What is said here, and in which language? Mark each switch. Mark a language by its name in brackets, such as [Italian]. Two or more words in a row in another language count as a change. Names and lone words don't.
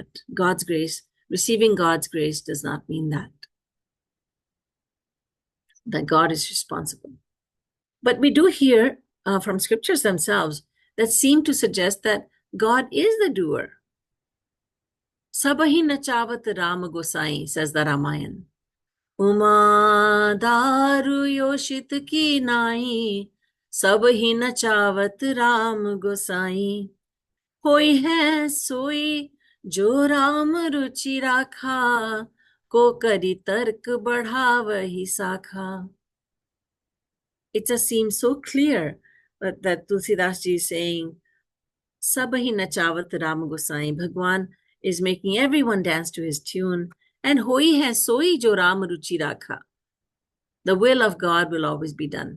[English] God's grace, receiving God's grace does not mean that God is responsible. But we do hear from scriptures themselves that seem to suggest that God is the doer. [Awadhi] सबहि नचावत राम गोसाईं, [English] says the Ramayan. [Awadhi] उमा दारु जोषित की नाईं, सब ही नचावत राम गोसाई, होई है सोई जो राम रुचि राखा, को करी तर्क बढ़ावही साखा. [English] It just seems so clear that Tulsidas ji is saying, [Awadhi] सबहि नचावत राम गोसाईं. [English] Bhagwan is making everyone dance to his tune. And [Awadhi] होइ है सोइ जो राम रुचि राखा. [English] The will of God will always be done.